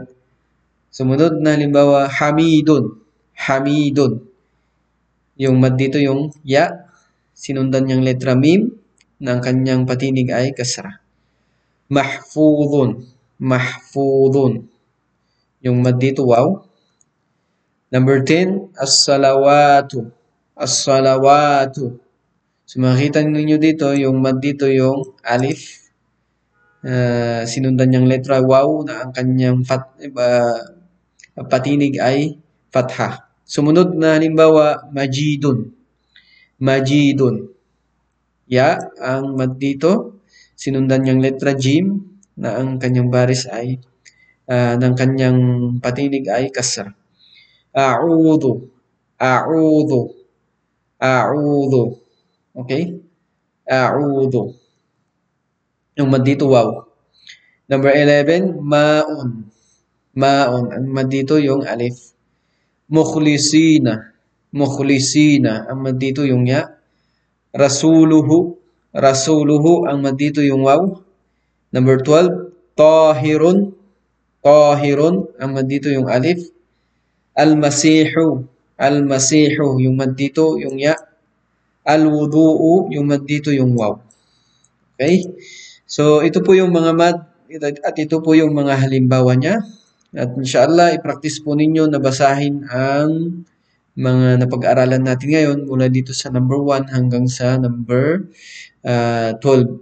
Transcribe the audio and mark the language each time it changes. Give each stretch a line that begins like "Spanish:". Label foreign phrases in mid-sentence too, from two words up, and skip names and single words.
Filipino: Sumunod na halimbawa, hamidun. Hamidun. Yung mad dito, yung ya. Sinundan niyang letra mim, na ang kanyang patinig ay kasra. Mahfudun. Mahfudun. Yung mad dito, waw. Number 10, as-salawatu. As-salawatu. So, makikita ninyo dito, yung mad dito, yung alif. sinundan niyang letra waw na ang kanyang patinig ay fatha. Sumunod na halimbawa, majidun. Majidun. Ya, ang mad dito, sinundan niyang letra jim na ang kanyang baris ay ng kanyang patinig ay kasra. A'udhu, a'udhu, a'udhu. Okay? A'udhu. Yung mad dito, wow. Number 11, ma'un. Ma'un. Ang mad dito yung alif. Mukhlisina. Mukhlisina. Ang mad dito yung ya. Rasuluhu. Rasuluhu. Ang mad dito yung waw. Number 12, tahirun. Tahirun. Ang mad dito yung alif. Al-masihu. Al-masihu. Yung mad dito yung ya. Al-wudu'u. Yung mad dito yung waw. Okay? So, ito po yung mga mad at ito po yung mga halimbawa niya. At inshallah, i-practice po ninyo na basahin ang mga napag-aralan natin ngayon mula dito sa number 1 hanggang sa number 12.